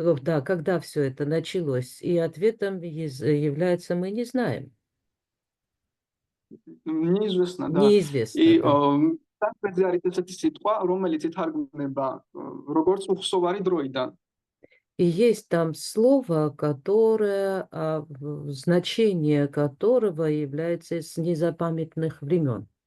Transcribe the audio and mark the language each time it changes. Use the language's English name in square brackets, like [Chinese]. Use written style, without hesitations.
[Russian] Да, когда все это началось, и ответом является «мы не знаем». Неизвестно, да. Неизвестно, И да. [Georgian] სანსკრიტზე არის ესეთი სიტყვა, რომელიც ითარგმნება როგორც უხსოვარი დროიდან. [Russian] И есть там слово, которое, значение которого является с незапамятных времен.